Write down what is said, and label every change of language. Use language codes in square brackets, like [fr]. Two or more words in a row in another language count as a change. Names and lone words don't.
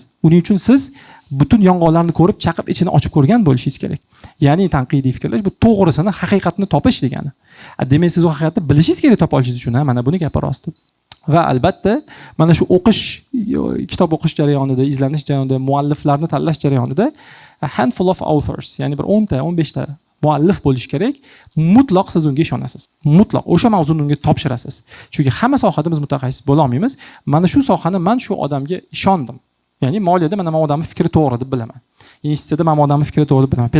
[uz] Uning uchun siz butun yong'oqlarni ko'rib, chaqib ichini ochib ko'rgan bo'lishingiz kerak. Ya'ni tanqidiy fikrlash bu to'g'risini, haqiqatni topish degani. Demak, siz u haqiqatni bilishingiz kerak topa olishingiz uchun, mana buni gapi rosti. Va albatta, mana shu o'qish, kitob o'qish jarayonida, izlanish jarayonida, mualliflarni tanlash jarayonida [en] a handful of authors, [uz] ya'ni bir 10 ta, 15 ta muallif bo'lish kerak. Mutlaq siz unga ishonasiz. Mutlaq o'sha mavzuni unga topshirasiz. Chunki hamma sohada biz mutaxassis bo'la olmaymiz. Mana shu sohani men shu odamga ishondim. Ya'ni moliyada mana bu odamning fikri to'g'ri deb bilaman. Institutda mana bu odamning fikri to'g'ri deb bilaman.